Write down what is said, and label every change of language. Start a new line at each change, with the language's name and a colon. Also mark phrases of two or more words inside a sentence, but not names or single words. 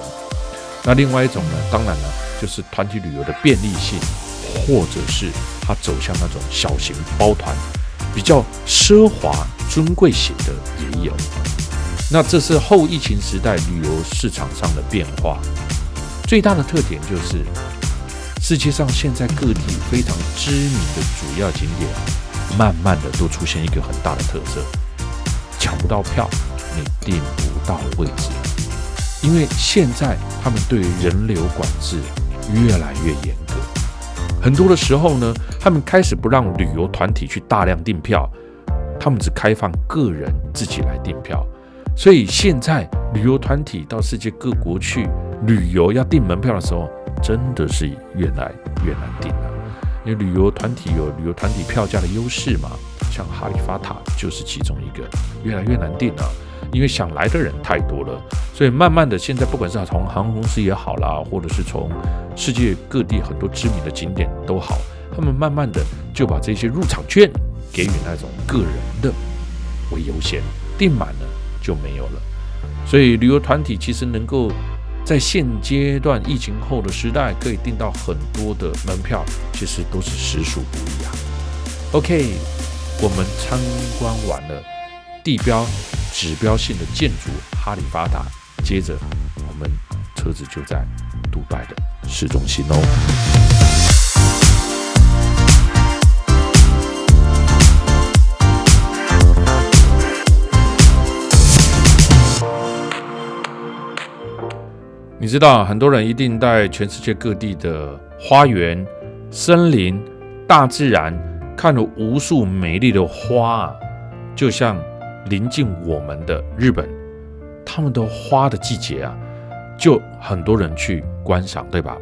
Chinese: 那另外一種呢，當然呢就是团體旅遊的便利性，或者是它走向那种小型包团，比較奢華尊貴型的也有。那這是後疫情時代旅遊市場上的變化，最大的特點就是世界上現在各地非常知名的主要景點，慢慢的都出現一個很大的特色，搶不到票，你訂不到位置，因為現在他們對於人流管制越來越嚴格，很多的時候呢，他們開始不讓旅遊團體去大量訂票，他們只開放個人自己來訂票。所以現在旅遊團體到世界各國去旅遊要訂門票的時候，真的是越來越難訂了。因為旅遊團體有旅遊團體票價的優勢嘛，像哈利法塔就是其中一個，越來越難訂了。因為想來的人太多了，所以慢慢的现在不管是從航空公司也好啦，或者是從世界各地很多知名的景點都好，他們慢慢的就把這些入場券給予那種個人的為優先，訂滿了就沒有了。所以旅遊團體其實能夠在現階段疫情後的時代可以訂到很多的門票，其實都是實屬不易啊。OK， 我們參觀完了地標指標性的建築哈利法塔，接着我們車子就在杜拜的市中心哦。你知道，很多人一定在全世界各地的花園、森林、大自然看了無數美麗的花，就像臨近我們的日本，他們的花的季節啊，就很多人去觀賞，對吧？